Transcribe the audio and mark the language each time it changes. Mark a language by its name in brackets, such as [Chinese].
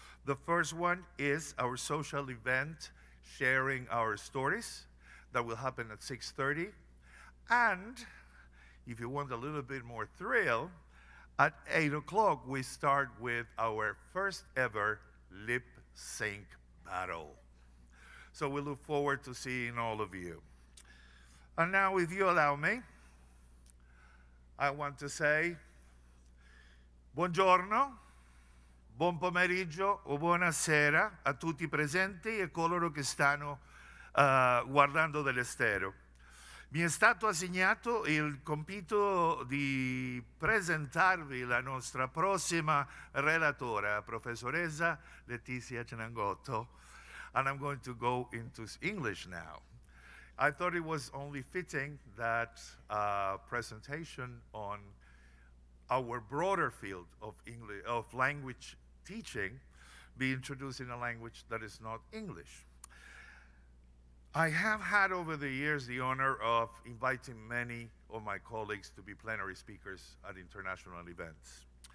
[English] The first one is our social event, Sharing Our Stories, that will happen at 6:30. And if you want a little bit more thrill, at 8 o'clock, we start with our first ever lip sync battle. So we look forward to seeing all of you. And now, if you allow me, I want to say [Italian] buongiorno, buon pomeriggio o buonasera a tutti i presenti e coloro che stanno guardando dall'estero. Mi è stato assegnato il compito di presentarvi la nostra prossima relatora, professoressa Letizia Cinganotto, [English] and I'm going to go into English now. I thought it was only fitting that presentation on our broader field of English, of language teaching, be introduced in a language that is not English. I have had over the years the honor of inviting many of my colleagues to be plenary speakers at international events.